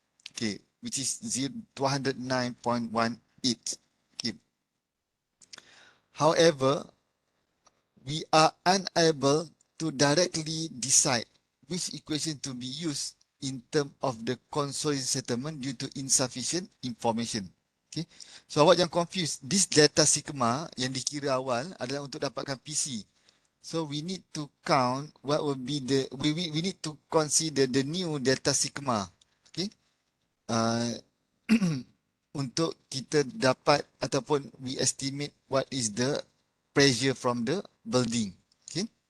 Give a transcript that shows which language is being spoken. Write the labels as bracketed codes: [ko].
[en] Okay, which is 209.18. Okay. However, we are unable to directly decide which equation to be used in terms of the consolidation settlement due to insufficient information. [ms] Okay. So awak jangan confuse. This delta sigma yang dikira awal adalah untuk dapatkan PC. [en] So we need to count what will be the we need to consider the new delta sigma. Okay. Uh, [ms] untuk kita dapat ataupun [en] we estimate what is the pressure from the building. Okay.